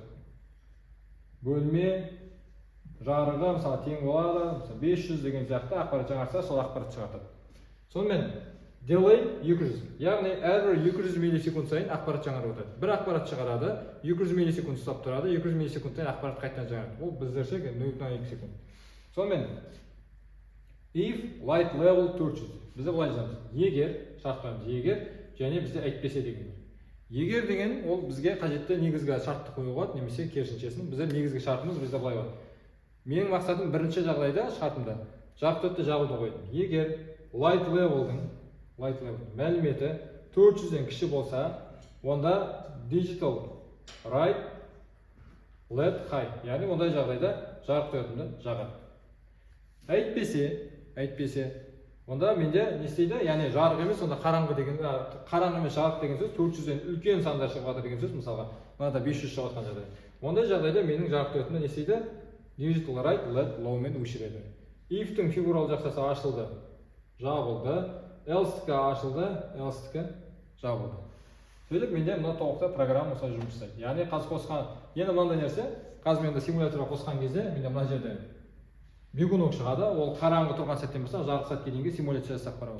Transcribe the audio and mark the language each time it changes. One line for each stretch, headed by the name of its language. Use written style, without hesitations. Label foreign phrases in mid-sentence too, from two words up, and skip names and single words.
Kazakh: Бөлме жарығы мысалы тең болады, 500 деген сияқты ақпарат жаңарса сол ақпарат шығартады. Сонымен delay 200. Яғни әрбір 200 миллисекунд сайын ақпарат жаңарып өтеді. Бір ақпарат шығарады, 200 миллисекунд ұстап тұрады, 200 миллисекунд сайын ақпарат қайтадан жаңарады. Ол біздерше 0,2 секунд. Сонымен
English: if light level 400.
Kazakh: Бізде былай жазамыз. Егер, шарттаймыз, егер және бізде әйтпесе деген. Егер деген ол бізге қажетті негізгі шартты қоюға, немесе керісіншесін, бізде негізгі шартымыз бізде былай болады. Менің мақсатым бірінші жағдайда шартымда жарық өтті жағуды қойдым. Егер
English: light level'дың
Kazakh: мәліметі 400-ден кіші болса, онда
English: digital right LED high,
Kazakh: яғни ондай жағдайда жарық өтімді жағады. Әйтпесе, онда менде не істейді? Яғни жарық емес, онда қараңғы емес жарық деген сөз 400-ден үлкен сандар шығып жатыр деген сөз, мысалға, мынада 500 шығып жатқан жағдай. Ондай жағдайда менің жарық өтімді не істейді?
English: Digital right LED low
Kazakh: мен өшіреді. If-тің фигуралы жақсасы ашылды, жабылды, else-тікі ашылды, else-тікі жабылды. Сөйтіп менде мына толықта программа осылай жұмыс жасайды. Яғни қазір қосқан, енді мынандай нәрсе, қазір менде симуляторға қосқан кезде менде мына жерде бегунок шығады, ол қараңғы тұрған сәттен болса жарық сәтке дейінгі симуляция жасап барамыз.